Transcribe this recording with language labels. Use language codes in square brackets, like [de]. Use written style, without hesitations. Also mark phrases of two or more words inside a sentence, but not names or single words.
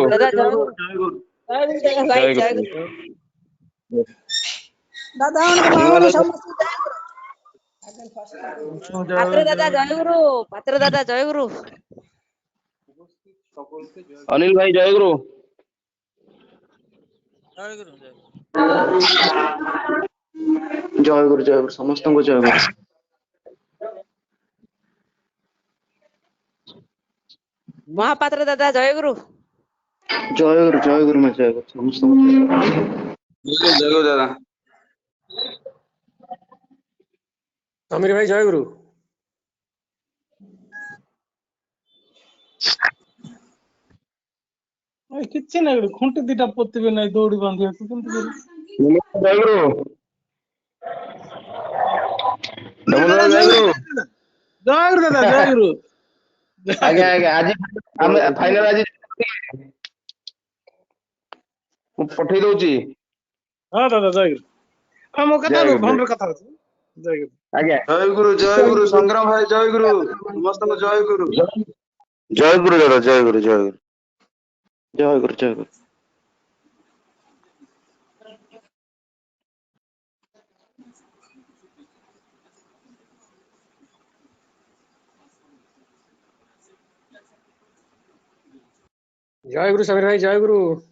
[or] ଦାଦା ଜୟ ଗୁରୁ। ଭାଇ ଜୟ ଗୁରୁ। ଦାଦା ପାତ୍ର ଦାଦା ଜୟ ଗୁରୁ। ପାତ୍ର ଦାଦା ଜୟ ଗୁରୁ। ଅନିଲ ଭାଇ ଜୟ ଗୁରୁ। ଜୟ ଗୁରୁ ଜୟ ଗୁରୁ। ଜୟ ଗୁରୁ ସମସ୍ତଙ୍କୁ ଜୟ ଗୁରୁ। ମହାପାତ୍ର ଦାଦା ଜୟ ଗୁରୁ। ଜୟ ଗୁରୁ ମା ଜୟ ଗୁରୁ ସମସ୍ତଙ୍କୁ ଜୟ ଗୁରୁ। ଜୟ ଗୁରୁ ଦାଦା। ସମୀର ଭାଇ ଜୟ ଗୁରୁ। କିଛି ନାହିଁ ଗୋଟେ ଖୁଣ୍ଟି ଦିଟା ପୋତିବେ ନାହିଁ ଦୌଡ଼ି ବାନ୍ଧିବାକୁ କେମିତି କରିବେ? ଜय ଗୁରୁ। ଦାଦା ଜୟ ଜୟ ଗୁରୁ। ଗୁରୁ। ଜୟ ଗୁରୁ ଦାଦା ଜୟ ଗୁରୁ। ଆଜ୍ଞା ଆଜ୍ଞା ଆଜି ଆମେ ଫାଇନାଲ ଆଜି ମୁଁ ପଠେଇ ଦଉଛି। ହଁ ଦାଦା ଜୟ ଗୁରୁ। ହଁ ମୋ କଥା ଜୟ ନୁହଁ ଗୁରୁ ଫୋନରେ କଥା ହଉଛି। ଜୟ ଗୁରୁ। ଆଜ୍ଞା ଜୟ ଗୁରୁ ସଂଗ୍ରାମ ଭାଇ ଜୟ ଗୁରୁ ସମସ୍ତଙ୍କୁ ଜୟ ଗୁରୁ। ଜୟ ଗୁରୁ ଦାଦା ଜୟ ଗୁରୁ ଜୟ ଗୁରୁ। ଜୟ ଗୁରୁ ଜୟ ଗୁରୁ। ଜୟ ଗୁରୁ ସମୀର ଭାଇ ଜୟ ଗୁରୁ।